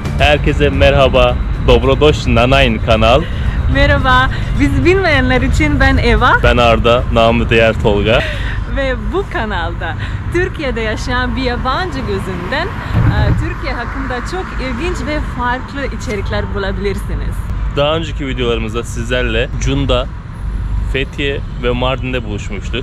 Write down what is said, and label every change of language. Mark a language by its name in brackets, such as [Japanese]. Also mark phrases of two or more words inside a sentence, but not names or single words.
[Turkish] Herkese merhaba. [Croatian] Dobrodošli na naš kanal. [Turkish] Merhaba. Biz bilmeyenler için ben Eva. Ben Arda, namı diğer Tolga. Ve bu kanalda Türkiye'de yaşayan bir yabancı gözünden Türkiye hakkında çok ilginç ve farklı içerikler bulabilirsiniz. Daha önceki videolarımızda sizlerle Cunda, Fethiye ve Mardin'de buluşmuştuk.